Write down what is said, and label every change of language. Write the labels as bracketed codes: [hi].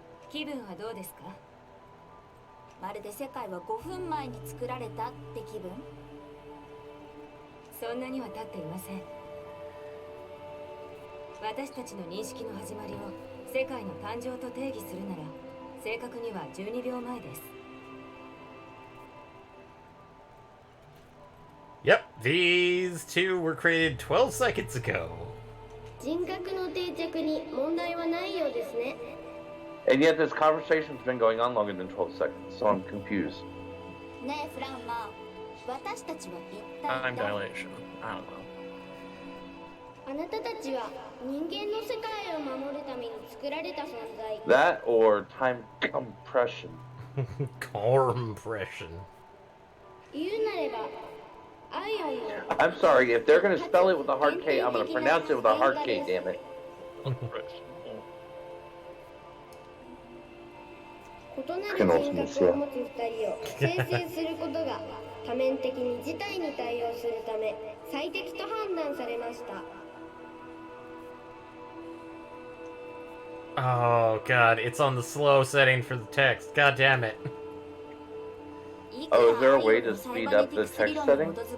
[ja] 気分はどうですか？まるで世界は5分前に作られたって気分？そんなには経っていません。私たちの認識の始まりを世界の誕生と定義するなら正確には12秒前です。 [en] Yep, these two were created 12 seconds ago. [ja] 人格の定着に問題はないようですね。 [en] And yet this conversation's been going on longer than 12 seconds, so I'm confused. [ja] ねえフランマ、私たちは一体 [en] Time dilation. I don't know. [ja] あなたたちは人間の世界を守るために作られた存在。 [en] That or time compression. Compression. [ja] 言うなれば、アイアンの [en] I'm sorry, if they're gonna spell it with a hard K, I'm gonna pronounce it with a hard K, damn it. [ja] 異なる人格を持つ2人を生成することが多面的に事態に対応するため最適と判断されました。 [en] Oh god, it's on the slow setting for the text. God damn it. Oh, is there a way to speed up the text setting?